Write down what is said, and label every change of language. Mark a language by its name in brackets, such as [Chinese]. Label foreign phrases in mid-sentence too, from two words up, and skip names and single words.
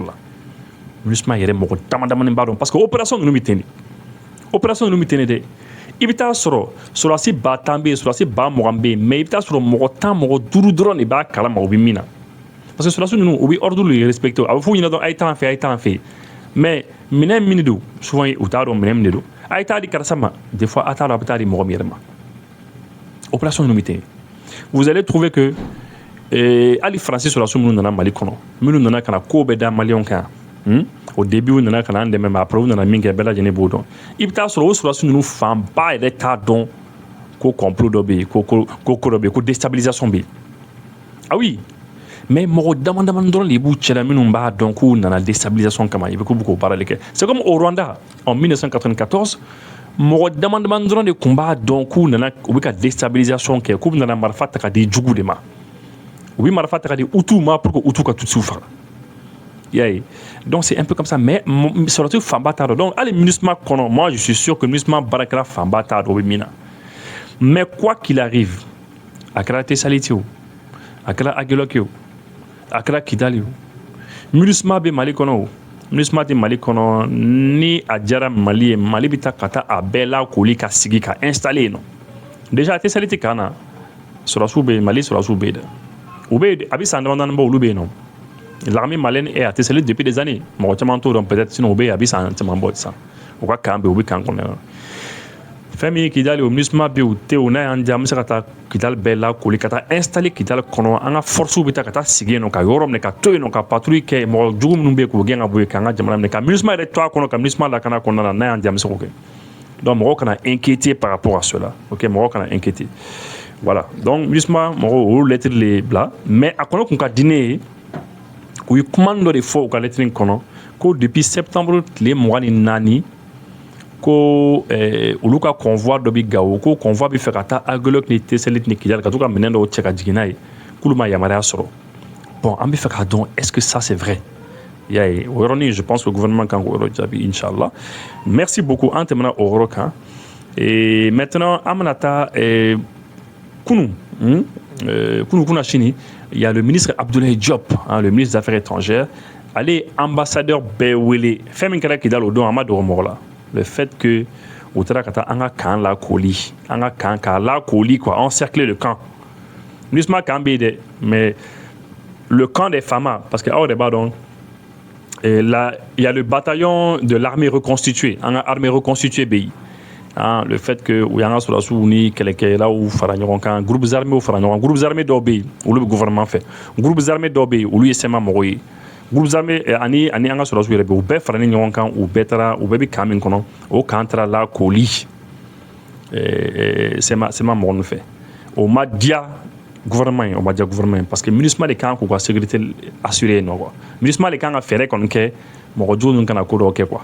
[Bambara] la MINUSMA yɛrɛ mɔgɔ damadamanin b'a dɔn [French] parce que [Bambara] opération ninnu bɛ ten de opération ninnu bɛ ten de dɛ i bɛ taa sɔrɔ sɔrɔdasi 10,000 bɛ yen sɔrɔdasi 20,000 bɛ yen mais i bɛ taa sɔrɔ mɔgɔ 10 mɔgɔ 5 dɔrɔn de b'a kalama u bɛ min na [French] parce que [Bambara] sɔrɔdasi ninnu u bɛ [French] ordre de respecter [Bambara] a bɛ f'u ɲɛna dɔrɔn a ye taa an fɛ a ye taa an fɛ mais minɛn min de don souvent u t'a dɔn minɛn min de don a ye taa di karisa ma des fois a t'a dɔn a bɛ taa di mɔgɔ min yɛrɛ ma opération ninnu bɛ ten [French] vous allez trouver que [Bambara] hali faransi sɔrɔdasi minnu nana Mali kɔnɔ minnu nana ka na ko bɛɛ da maliyɛnw kan [French] au début [Bambara] u nana ka na an dɛmɛ mais après u nana min kɛ bɛɛ lajɛlen b'o dɔn i bɛ taa sɔrɔ o sɔrɔdasi ninnu fanba yɛrɛ t'a dɔn ko complot dɔ bɛ yen ko dɔ bɛ yen ko déstabilisation bɛ yen [French] ah oui [Bambara] mais mɔgɔ damadamani dɔrɔn de b'u cɛla minnu b'a dɔn k'u nana déstabilisation kama i bɛ k'u bɛ k'o baara de kɛ [French] c'est comme au Rwanda en 1994 [Bambara] mɔgɔ damadamani dɔrɔn de tun b'a dɔn k'u nana u bɛ ka déstabilisation kɛ k'u nana marifa ta ka di jugu de ma u bɛ marifa ta ka di Hutu ma [French] pour que [Bambara] Hutu ka Tutsiw faga i y'a ye [French] donc c'est un peu comme ça [Bambara] mais sɔrɔdasi fanba t'a dɔn donc hali MINUSMA kɔnɔ [French] moi je suis sûr [Bambara] que MINUSMA baarakɛla fanba t'a dɔn o bɛ min na [French] mais quoi qu'il arrive [Bambara] a kɛra Tessaliti o a kɛra Aguelok ye o a kɛra Kidali o MINUSMA bɛ Mali kɔnɔ o MINUSMA tɛ Mali kɔnɔ ni a diyara Mali ye Mali bɛ taa ka taa a bɛɛ lakoli ka sigi ka installer yen nɔ déjà Tessaliti kan na sɔrɔdasiw bɛ yen Mali sɔrɔdasiw bɛ yen dɛ u bɛ yen a bɛ san damadɔni bɔ olu bɛ yen nɔ [French] l'armée malienne est à Tessaliti depuis des années [Bambara] mɔgɔ caman t'o dɔn peut-être sinon u bɛ yen a bɛ san caman bɔ sisan u ka kan bɛ yen u bɛ kan kɔnɔ Famille Kidal au MINUSMA be te o na yan jam se ka taa Kidal bɛɛ la koli ka taa installer Kidal kɔnɔ an ka force bɛ taa ka taa sigi yen nɔ ka yɔrɔ minɛ ka to yen nɔ ka patrouille kɛ mɔgɔ jugu minnu bɛ k'o gɛn ka bɔ yen k'an ka jamana minɛ ka MINUSMA yɛrɛ to a kɔnɔ ka MINUSMA lakana kɔnɔna na n'a y'an jam se k'o kɛ donc mɔgɔw kana [French] inquiéter par rapport à cela ok [Bambara] mɔgɔw kana [French] inquiéter voilà donc [Bambara] MINUSMA mɔgɔw o lettre le bila mais a kɔnɔ kun ka di ne ye u ye kuma dɔ de fɔ u ka lettre in kɔnɔ ko [French] depuis septembre [Bambara] tile 24 ko olu ka convoi dɔ bɛ Gawo ko convoi bɛ fɛ ka taa Agolok ni Teselit ni Kidal ka to ka minɛn dɔw cɛ ka jigin n'a ye k'olu ma yamaruya sɔrɔ bon an bɛ fɛ k'a dɔn [French] est-ce que ça c'est vrai [Bambara] i y'a ye o yɔrɔnin [French] je pense que le gouvernement [Bambara] kan k'o yɔrɔ jaabi inchallah [French] merci beaucoup [Bambara] an tɛmɛna o yɔrɔ kan [French] et maintenant [Bambara] an bɛna taa kunu kuna sini [French] il y a le ministre Abdoulaye Diop le ministre des Affaires étrangères [Bambara] ale ye ambassadeur bɛɛ wele fɛn min kɛra Kidal o don a ma dogo mɔgɔ la [French] le fait que [Bambara] u taara ka taa an ka camp lakoli an ka camp k'a lakoli [French] quoi encercler le camp [Bambara] MINUSMA camp bɛ yen dɛ [French] mais le camp des FAMA parce [Bambara] que aw de b'a dɔn [French] là il y a le bataillon de l'armée reconstituée [Bambara] an ka [French] armée reconstituée [Bambara] bɛ yen [French] le fait que [Bambara] u y'an ka sɔrɔdasiw ni kɛlɛkɛlaw fara ɲɔgɔn kan [French] groupes armés [Bambara] fara ɲɔgɔn kan [French] groupes armés [Bambara] dɔw bɛ yen olu bɛ gouvernement fɛ [French] groupes armés [Bambara] dɔw bɛ yen olu ye sema mɔgɔw ye [French] groupes armés [Bambara] ani an ka sɔrɔdasiw yɛrɛ bɛ u bɛɛ faralen ɲɔgɔn kan u bɛɛ bɛ camp min kɔnɔ o camp taara lakoli sema mɔgɔ ninnu fɛ o ma diya gouvernement [French] parce que [Bambara] MINUSMA de kan k'u ka sécurité assurer yen nɔ quoi MINUSMA de kan ka fɛɛrɛ kɔni kɛ mɔgɔ jugu ninnu kana ko dɔw kɛ quoi